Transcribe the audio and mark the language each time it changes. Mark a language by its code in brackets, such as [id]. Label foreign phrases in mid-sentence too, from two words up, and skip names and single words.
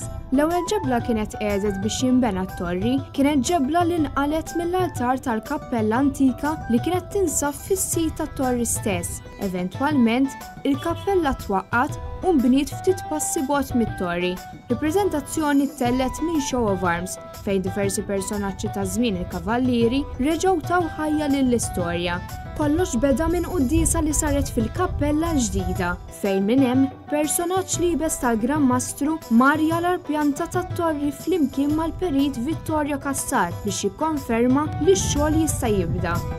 [mt] L-ewwel ġebla kienet qiegħdet biex jinbena t-torri kienet ġebla li nqalet mill-altar tal-kappella antika li kienet tinsab fis-sit tat-torri stess. Eventwalment, il-kappella twaqqat u nbniet ftit passi bogħod mit-torri. Il-preżentazzjoni tellet minn [en] show of arms [mt] fejn diversi personaġġi ta' żmien il-kavallieri reġgħu taw ħajja lill-istorja. Kollox beda minn qudiesa li saret fil-kappella ġdida fejn minn hemm personaġġ liebes tal-Gran Mastru marja l-arpjanta tat-torri flimkien mal-perit Vittorio Cassar biex jikkonferma li x-xogħol jista' jibda.